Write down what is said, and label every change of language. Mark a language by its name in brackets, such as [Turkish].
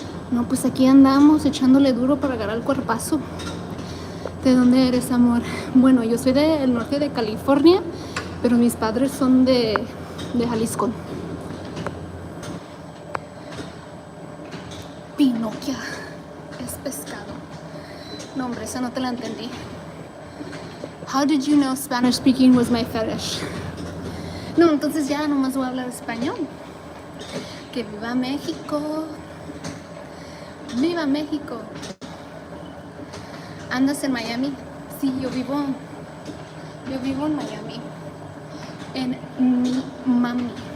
[Spanish] No, pues aquí andamos echándole duro para agarrar el cuerpazo. ¿De dónde eres, amor? Bueno, yo soy del norte de California, pero mis padres son de Jalisco. Pinoquia es pescado. No, hombre, esa no te la entendí. [English] How did you know Spanish speaking was my fetish? [Spanish] No, entonces ya nomás voy a hablar español. Que viva México. ¡Viva México! ¿Andas en Miami? Sí, yo vivo en Miami. En mi mami.